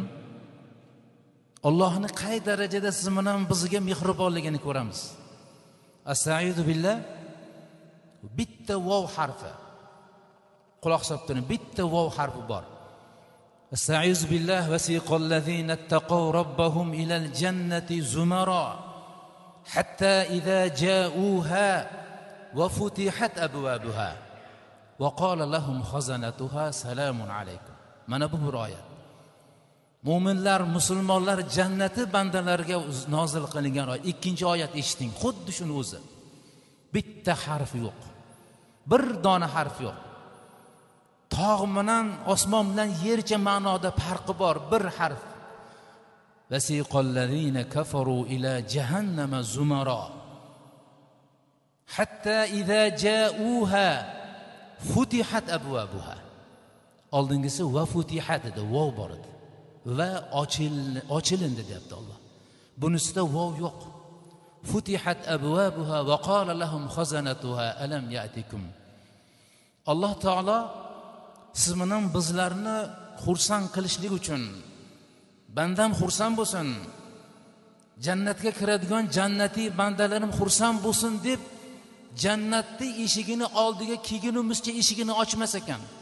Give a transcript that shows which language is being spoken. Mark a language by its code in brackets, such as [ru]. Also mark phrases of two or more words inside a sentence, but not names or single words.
[uz] Allohning qay darajada siz bilan bizga mehribonligini ko'ramiz. [ar] أستغفر بالله. [uz] Bitta vav harfi. Quloq solib turing, bitta vav harfi bor. [ar] أستغفر بالله وسيق الذين اتقوا ربهم إلى الجنة زمرا حتى إذا جاءوها وفتحت أبوابها وقال لهم خزنتها سلام عليكم. [uz] Mana bu bir oyat. Mu'minlar, musulmonlar jannati bandalarga nozil qilingan oyat. 2-oyat eshiting, xuddi shuni o'zi. Bitta harf yo'q. Bir dona harf yo'q. Tog' bilan osmon bilan yercha ma'noda farqi bor, bir harf. [ar] وسيق الذين كفروا إلى جهنم زمرا حتى إذا جاءوها فتحت أبوابها. [uz] Oldingisi [ar] وفتحت [uz] edi, vav bor edi. Va ochilindi deyapti Alloh. Bunisida vav yo'q. [ar] فتحت أبوابها وقال لهم خزنتها ألم يأتكم. [uz] Alloh taolo siz bilan bizlarni xursand qilishlik uchun, bandam xursand bo'lsin, jannatga kiradigan jannatiy bandalarim xursand bo'lsin deb jannatning eshigini oldiga kelgunimizcha eshigini ochmas ekan.